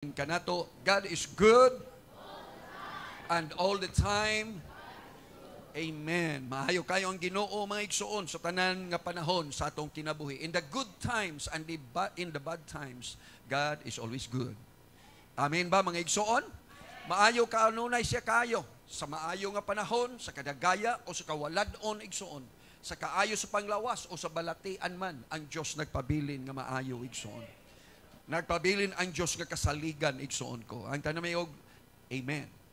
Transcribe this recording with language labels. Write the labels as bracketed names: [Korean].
[English] Kanato, God is good and all the time. Amen. [Cebuano] Maayo kayo ang Ginoo mga igsoon sa tanan nga panahon sa atong kinabuhi. [English] In the good times and in the bad times, God is always good. [Cebuano] Amen ba mga igsoon? Maayo kanunay siya kayo sa maayo nga panahon, sa kadagaya o sa kawaladon igsoon, sa kaayo sa panglawas o sa balatian man, ang Dios nagpabilin nga maayo igsoon. Nagpabilin ang Diyos nga kasaligan, igsoon ko. Ang tanamay og, Amen.